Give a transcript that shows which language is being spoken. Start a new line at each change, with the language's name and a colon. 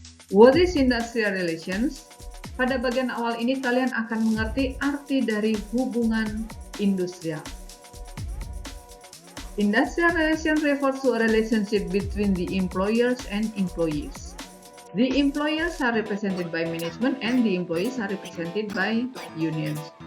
English: What is industrial relations?
Indonesian: Pada bagian awal ini kalian akan mengerti arti dari hubungan industrial.
English: Industrial relations refers to a relationship between the employers and employees. The employers are represented by management and the employees are represented by unions.